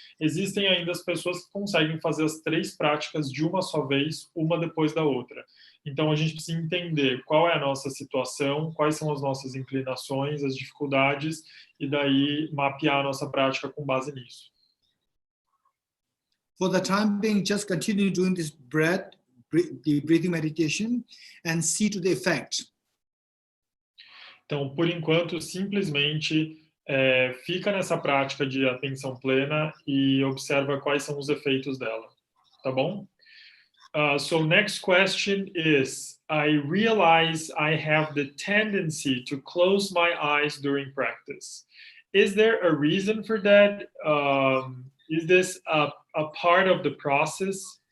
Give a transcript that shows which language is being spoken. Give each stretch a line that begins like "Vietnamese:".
Portuguese: Existem ainda as pessoas que conseguem fazer as 3 práticas de uma só vez, uma depois da outra. Então, a gente precisa entender qual é a nossa situação, quais são as nossas inclinações, as dificuldades, e daí mapear a nossa prática com base nisso.
English: For the time being, just continue doing this the breathing meditation, and see to the effect.
Portuguese: Então, por enquanto, simplesmente fica nessa prática de atenção plena e observa quais são os efeitos dela, tá bom?
English: So next question is, I realize I have the tendency to close my eyes during practice. Is there a reason for that? Is this a part of the process?